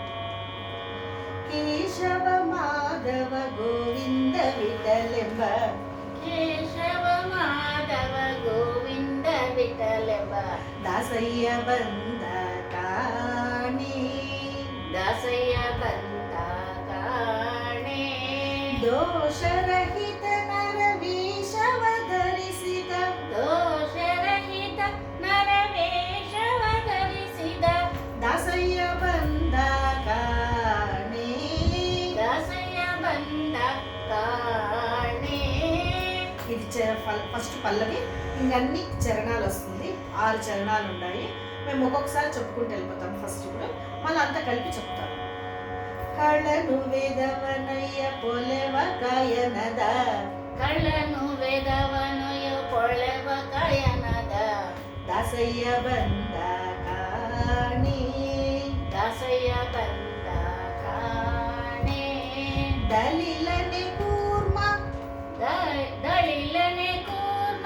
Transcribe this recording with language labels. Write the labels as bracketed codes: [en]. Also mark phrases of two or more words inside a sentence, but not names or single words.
[kn] ಕೇಶವ ಮಾಧವ ಗೋವಿಂದ ವಿಠಲೆಂಬ, ಕೇಶವ ಮಾಧವ ಗೋವಿಂದ ವಿಠಲೆಂಬ, ದಾಸಯ್ಯ ಬಂದ ಕಾಣೆ, దాಸಯ್ಯ ಬಂದ ಕಾಣೆ, ದೋಷರಹಿತ ನರವೇಷವ ಧರಿಸಿದ, ದೋಷರಹಿತ ನರವೇಷವ ಧರಿಸಿದ, ದಾಸಯ್ಯ ಬಂದ ಕಾಣೆ. ದಾಸಯ್ಯ ಬಂದ ಕಾಣೆ. [te] ఇది ఫస్ట్ పల్లవి, ఇంకన్ని చరణాలు వస్తుంది. 6 చరణాలు ఉన్నాయి. మేము ఒక్కొక్కసారి చెప్పుకుంటూ వెళ్ళిపోతాం. ఫస్ట్ కూడా మళ్ళీ అంతా కలిపి చెప్తాం. [kn] ಕಳ್ಳನು ವೇದವನು ಪೊಳೆವ ಕಾಯನದ, ಕಳ್ಳನು ವೇದವನು ಪೊಳೆವ ಕಾಯನದ, ದಾಸಯ್ಯ ಬಂದ ಕಾಣಿ, ದಾಸಯ್ಯ ಬಂದ ಕಾಣೆ. ದಲಿಲನೆ ಕೂರ್ಮ, ದಳಿಲನೆ ಕೂರ್ಮ,